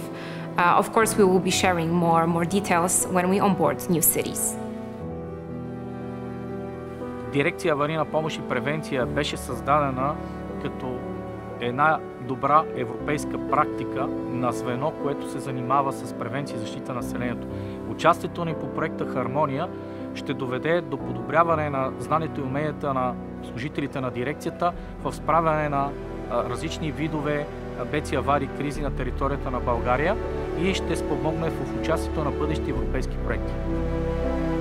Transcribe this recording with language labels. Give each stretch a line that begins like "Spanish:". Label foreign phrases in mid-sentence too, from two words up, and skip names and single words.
English: Of course, we will be sharing more details when we onboard new cities.
Bulgarian: Дирекция аварийна помощ и превенция беше създадена като една добра европейска практика на звено, което се занимава с превенция и защита на населението. Участието ни по проекта Хармония ще доведе до подобряване на знанието и уменията на служителите на дирекцията в справяне на различни видове бедствия, аварии, кризи на територията на България и ще спомогне в участието на бъдещи европейски проекти.